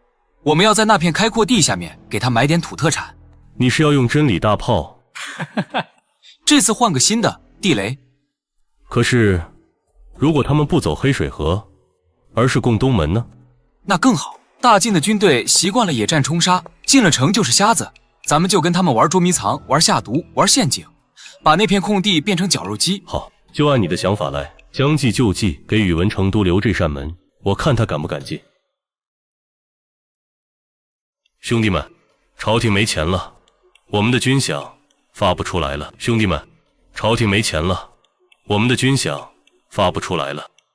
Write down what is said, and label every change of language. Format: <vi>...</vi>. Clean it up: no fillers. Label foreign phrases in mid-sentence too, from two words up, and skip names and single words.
<zh>我們要在那片開闊地下面給他埋點土特產。你是要用真理大炮？這次換個新的，地雷。可是如果他們不走黑水河，而是攻東門呢？那更好。大晉的軍隊習慣了野戰衝殺，進了城就是瞎子。咱們就跟他們玩捉迷藏，玩下毒，玩陷阱，把那片空地变成绞肉機。好，就按你的想法來，将計就計，給宇文成都留這扇門，我看他敢不敢進。兄弟們，朝廷沒錢了， 我们的军饷發不出來了，兄弟們，朝廷沒錢了，我們的軍饷發不出來了。</zh>